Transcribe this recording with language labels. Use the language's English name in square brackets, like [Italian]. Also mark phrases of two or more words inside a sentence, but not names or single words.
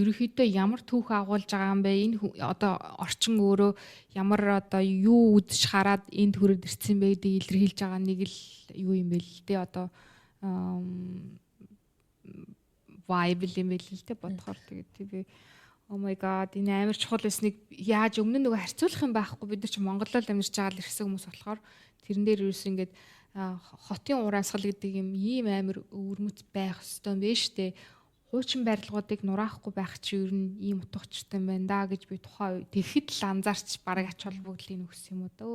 [Mongolian] Ерөнхийдөө ямар түүх агуулж байгаа юм бэ? Энэ одоо орчин өөрөө ямар одоо юу үзэж хараад энд хүрээд ирсэн бэ гэдэг илэрхийлж байгаа нэг л юу юм бэ л дээ. Одоо vibe юм байл л дээ бодохоор тэгээд би [English] Oh my god, [Mongolian] энэ амар чухал байсныг яаж өмнө нь нөгөө харьцуулах юм байхгүй. Бид нар ч Монголд л амьдарч байгаа л ирсэн хүмүүс болохоор тэрэн дээр юус ингээд хотын ураасгал гэдэг юм ийм амар өвөрмөц байх ёстой юм байна штэ. Хуучин барилгуудыг нураахгүй байх чи ер нь ийм утгатай юм байна да гэж би тухайн үед тэгэхэд л анзаарч бараг ач холбогдлыг нөхсөн юм уу дөө.